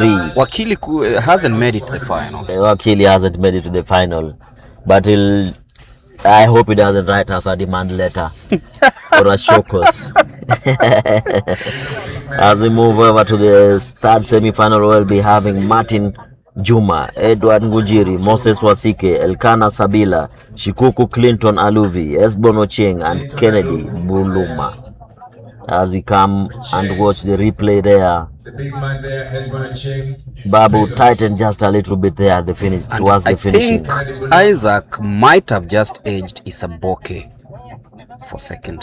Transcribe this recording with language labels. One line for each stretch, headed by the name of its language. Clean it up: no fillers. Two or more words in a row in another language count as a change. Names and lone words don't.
English: Wakili hasn't made it to the final. Wakili hasn't made it to the final. But I hope he doesn't write us a demand letter or a show cause. As we move over to the third semi-final, we'll be having Martin Juma, Edward Ngujiri, Moses Wasike, Elkana Sabila, Shikuku Clinton Aluvi, Esbon Ochieng, and Kennedy Buluma. As we come and watch the replay there, the big man there, Esbon Ochieng. Babu tightened just a little bit there at the finish, towards the finishing. I think Isaac might have just edged Isaboke for second.